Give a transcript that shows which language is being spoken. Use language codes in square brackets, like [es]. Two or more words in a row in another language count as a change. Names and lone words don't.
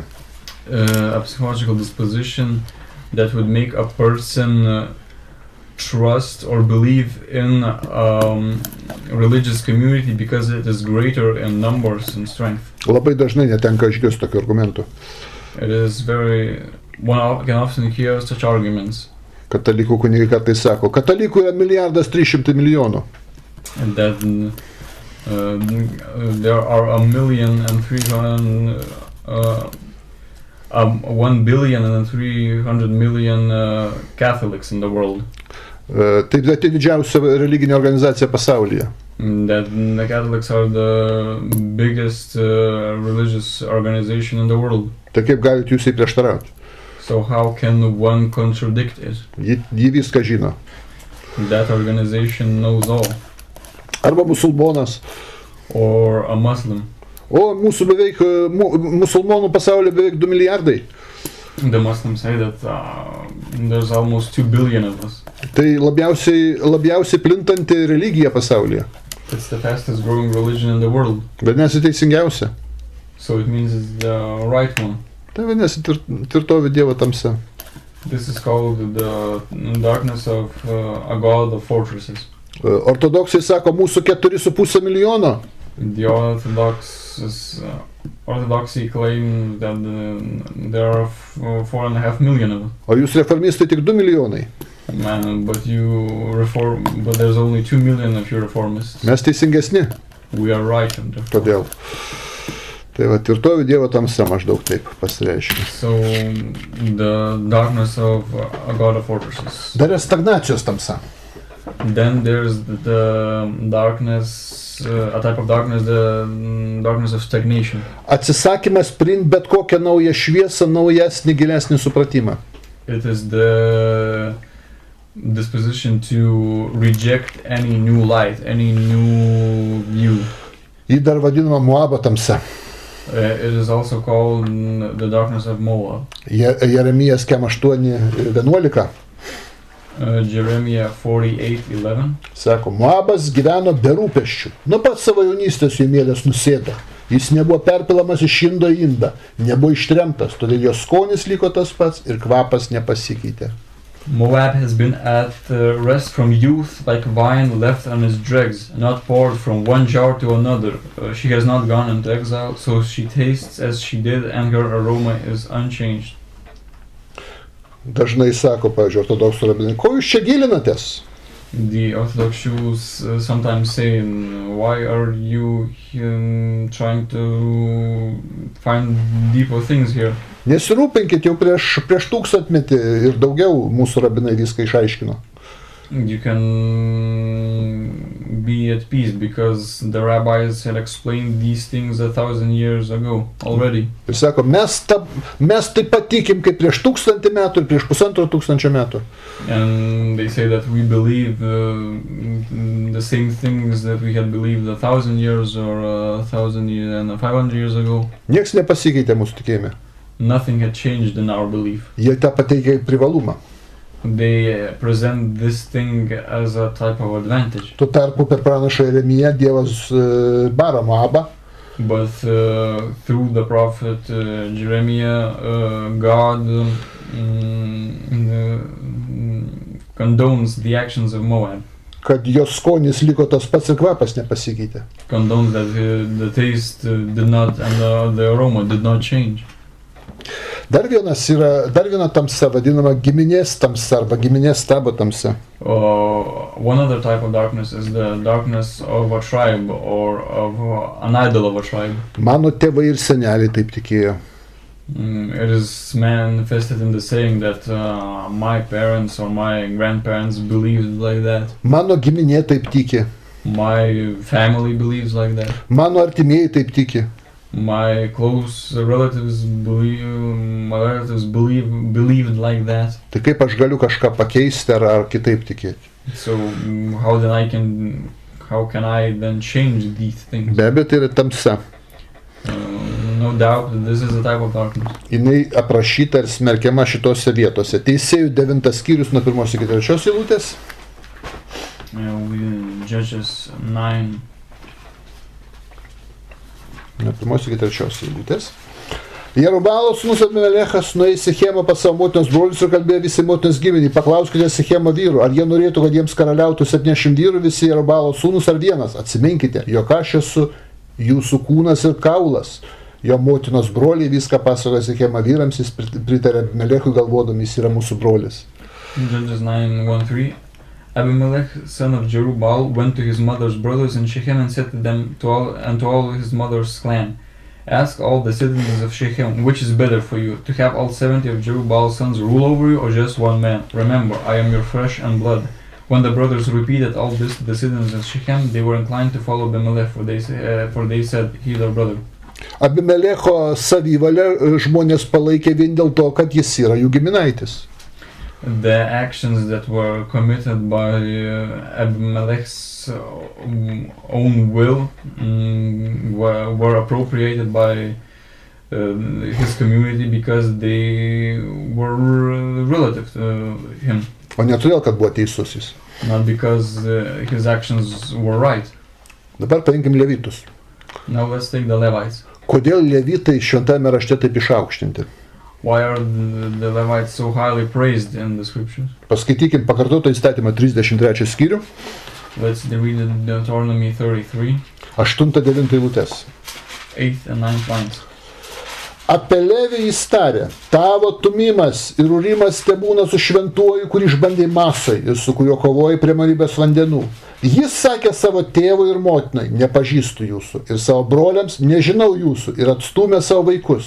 [en] A psychological disposition that would make a person trust or believe in religious community because it is greater in numbers and strength. [lt] Labai dažnai netenka išgirsti tokių argumentų. [en] It is one can often hear such arguments. [lt] Katalikų kunigai kartais sako, katalikų yra 1,300,000,000. [en] And that there are 1,300,000,000 Catholics in the world. [lt] Tai didžiausia religinė organizacija pasaulyje. [en] That the Catholics are the biggest religious organization in the world. [lt] Tai kaip galite jūs įprieštarauti? [en] So how can one contradict it? [lt] Ji viską žino. [en] That organization knows all. [lt] Arba musulmonas. [en] Or a Muslim. [lt] O mūsų beveik, musulmonų pasaulyje beveik 2 milijardai. [en] The Muslims say that there's almost 2 billion of us. [lt] Tai labiausiai plintanti religija pasaulyje. [en] It's the fastest growing religion in the world. [lt] Vadinasi teisingiausia. [en] So it means it's the right one. [lt] Tai vadinasi tvirtovė Dievo tamsa. [en] This is called the darkness of a god of fortresses. [lt] Ortodoksai sako mūsų 4,5 milijono. [en] The orthodoxy claim that there are 4.5 million of us. [lt] O jūs reformistai tik 2 milijonai. [en] Man, but there's only 2 million of you reformists. [lt] Mes teisingesni. [en] We are right. [lt] Todėl. Tai va, tvirtovė Dievo tamsa maždaug taip pasireiškia. [en] So, the darkness of a god of fortresses. [lt] Dar yra stagnacijos tamsa. [en] Then there's the darkness, a type of darkness, the darkness of stagnation. [lt] Atsisakymas priimti bet kokią naują šviesą, naujesnį, gilesnį supratimą. [en] It is the disposition to reject any new light, any new view. [lt] Ji dar vadinama Moabo tamsa. [en] It is also called the darkness of Moab. [lt] Jeremijas 8:11. [en] Jeremiah 48:11. [lt] Sako, Moabas gyveno be rūpesčių. Nuo pat savo jaunystės jų mielės nusėdo. Jis nebuvo perpilamas iš indo į indą, nebuvo ištremtas, todėl jo skonis liko tas pats ir kvapas nepasikeitė. [en] Moab has been at rest from youth like wine left on its dregs, not poured from one jar to another. She has not gone into exile, so she tastes as she did, and her aroma is unchanged. [lt] Dažnai sako, pavyzdžiui, ortodoksų rabinai, ko jūs čia gilinatės? [en] The Orthodox Jews sometimes say, why are you trying to find deeper things here? [lt] Nesirūpinkit, jau prieš 1000 ir daugiau mūsų rabinai viską išaiškino. [en] You can be at peace because the rabbis had explained these things 1,000 years ago already. [lt] Ir sako, mes taip pat tikim kaip prieš 1000 metų ir prieš 1500 metų. [en] And they say that we believe the same things that we had believed 1,000 years or 1,500 years ago. [lt] Nieks nepasikeitė mūsų tikėjime. [en] Nothing had changed in our belief. [lt] Jie tą pateikia kaip privalumą. [en] They present this thing as a type of advantage. [lt] Tuo tarpu per pranašą Jeremiją Dievas bara Moabą. [en] But through the prophet Jeremiah, God condones the actions of Moab. [lt] Kad jos skonis liko tas pats ir kvapas nepasikeitė. [en] Condones that the taste did not and the aroma did not change. [lt] Dar viena tamsa vadinama giminės tamsa arba giminės stabo tamsa. [en] One other type of darkness is the darkness of a tribe or of an idol of a tribe. [lt] Mano tėvai ir seneliai taip tikėjo. [en] It is manifested in the saying that my parents or my grandparents believed like that. [lt] Mano giminė taip tiki. [en] My family believes like that. [lt] Mano artimieji taip tiki. [en] My close relatives believed like that. [lt] Tai kaip aš galiu kažką pakeisti ar kitaip tikėti? [en] So how can I then change these things? [lt] Be abejo, tai yra tamsa. [en] No doubt that this is a type of darkness. [lt] Jinai aprašyta ir smerkiama šitose vietose. Teisėjų 9 skyrius nuo 1 iki 3 eilutės. [en] Judges 9. [lt] Nuo 1 iki 3 eilutės. Jerubalo sūnus Abimelechas nuėjo į Sichemą pas savo motinos brolius ir kalbėjo visai motinos giminei. Paklauskite Sichemo vyrų, ar jie norėtų, kad jiems karaliautų 70 vyrų visi Jerubalo sūnus ar vienas. Atsiminkite, jog aš esu jūsų kūnas ir kaulas. Jo motinos broliai viską pasakoja Sichemo vyrams, jis pritarė Abimelechui galvodami, jis yra mūsų brolis. [en] Judges 9:1-3. Abimelech, son of Jerubbaal, went to his mother's brothers in Shechem and said to them to all his mother's clan, ask all the citizens of Shechem, which is better for you, to have all 70 of Jerubbaal's sons rule over you, or just one man? Remember, I am your flesh and blood. When the brothers repeated all this to the citizens of Shechem, they were inclined to follow Abimelech, for they said, he is our brother. [lt] Abimelecho savivalę žmonės palaikė vien dėl to, kad jis yra jų giminaitis. [en] The actions that were committed by Abimelech's own will were appropriated by his community because they were relative to him. [lt] O ne todėl, kad buvo teisus jis. [en] Not because his actions were right. [lt] Dabar paimkim levitus. [en] Now let's take the Levites. [lt] Kodėl levitai šventame rašte taip išaukštinti? [en] Why are the Levites so highly praised in the scriptures? [lt] Paskaitykim pakartoto įstatymą 33 skyrių. [en] Let's read Deuteronomy 33, [lt] 8-9 eilutes. [en] 8th and 9th lines. [lt] Apie Levį jis tarė, tavo tumimas ir urimas tebūna su šventuoju, kurį išbandė Masai ir su kuriuo kovoji prie Maribės vandenų. Jis sakė savo tėvui ir motinai, nepažįstu jūsų, ir savo broliams, nežinau jūsų, ir atstūmė savo vaikus.